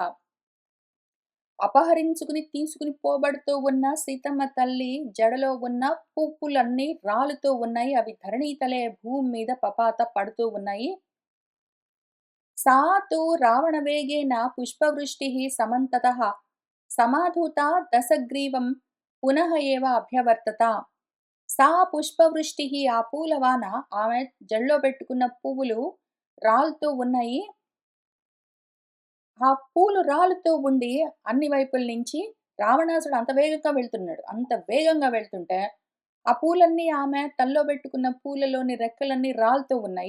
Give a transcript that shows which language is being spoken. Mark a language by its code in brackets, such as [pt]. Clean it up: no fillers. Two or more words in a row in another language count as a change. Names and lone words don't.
[te] అపహరించుకుని తీసుకుని పోబడుతూ ఉన్న సీతమ్మ తల్లి జడలో ఉన్న పువ్వులన్నీ రాలుతూ ఉన్నాయి. అవి ధరణీతలే భూమి మీద పపాత పడుతూ ఉన్నాయి. [sa] सा तु रावणवेगेन पुष्पवृष्टिः समन्ततः समाधूता दशग्रीवं पुनः एव अभ्यवर्तत. సా పుష్పవృష్టిహి [te] ఆ పూలవాన ఆమె జడలో పెట్టుకున్న పువ్వులు రాలుతూ ఉన్నాయి. ఆ పూలు రాలుతూ ఉండి అన్ని వైపుల నుంచి రావణాసుడు అంత వేగంగా వెళ్తున్నాడు. అంత వేగంగా వెళ్తుంటే, ఆ పూలన్నీ ఆమె తలలో పెట్టుకున్న పూలలోని రెక్కలన్నీ రాలుతూ ఉన్నాయి.